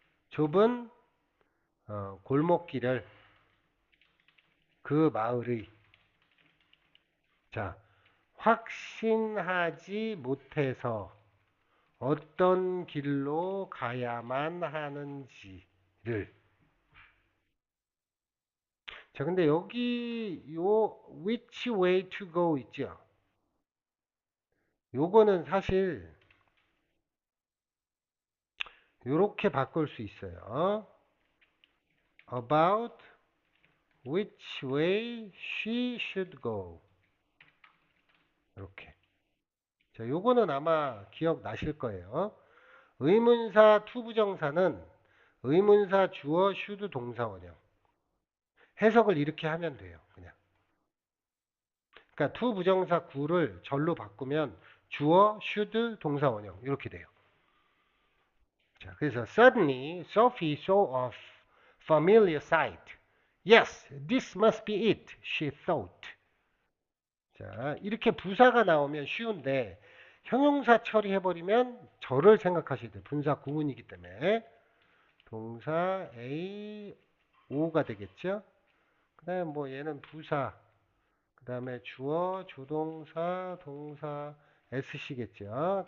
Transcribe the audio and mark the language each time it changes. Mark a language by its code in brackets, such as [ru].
[ko] 좁은 골목길을 그 마을의 자, 확신하지 못해서 어떤 길로 가야만 하는지를 자, 근데 여기 요 [en] which way to go [ko] 있죠? 요거는 사실 요렇게 바꿀 수 있어요. [en] About which way she should go. [ko] 이렇게. 자, 요거는 아마 기억나실 거예요. 의문사 투부정사는 의문사 주어 should 동사 원형. 해석을 이렇게 하면 돼요. 그냥. 그러니까 투부정사 구를 절로 바꾸면 주어 should 동사 원형 이렇게 돼요. 자, 그래서 [en] suddenly Sophie saw a familiar sight. Yes, this must be it, she thought. [ko] 자, 이렇게 부사가 나오면 쉬운데 형용사 처리해버리면 저를 생각하셔야 돼요. 분사 구문이기 때문에. 동사 A, O가 되겠죠? 그 다음에 뭐 얘는 부사, 그 다음에 주어, 조동사, 동사, SC겠죠?